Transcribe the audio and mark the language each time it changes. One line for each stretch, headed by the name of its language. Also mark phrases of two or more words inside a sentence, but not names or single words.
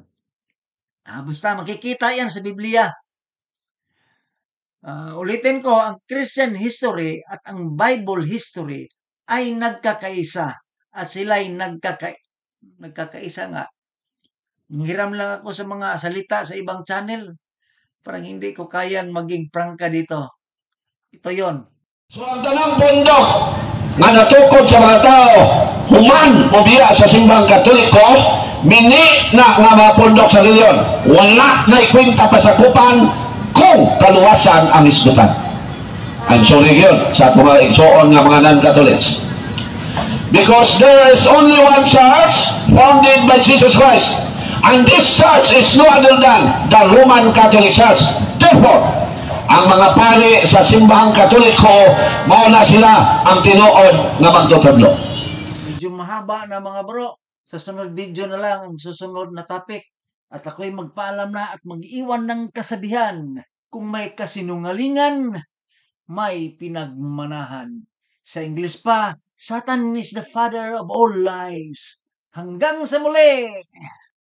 Filipino: Basta makikita yan sa Biblia. Ulitin ko, ang
English: Christian history
Filipino: at ang
English: Bible history
Filipino: ay nagkakaisa at sila ay nagkakaisa nga. Manghiram lang ako sa mga salita sa ibang channel. Parang hindi ko kayang maging prangka dito. Ito yon.
Cebuano: So ang tanang bundok nga natukod sa mga tao human o biya sa simbang katoliko mini na nga mapundok sa reliyon wala na ikwinta pasakupan kung kaluwasan ang isgutan.
English: I'm sorry
Cebuano: yun sa mga igsoon nga mga non-Catholics.
English: Because there is only one church founded by Jesus Christ. And this church is no other than the Roman Catholic Church. Therefore,
Cebuano: ang mga pari sa simbahang Katoliko, mauna sila ang tinuod na magtutudlo.
Filipino: Medyo mahaba na mga bro. Sa sunod video na lang ang susunod na topic. At ako'y magpaalam na at mag-iwan ng kasabihan. Kung may kasinungalingan, may pinagmanahan. Sa English pa,
English: Satan is the father of all lies.
Filipino: Hanggang sa muli!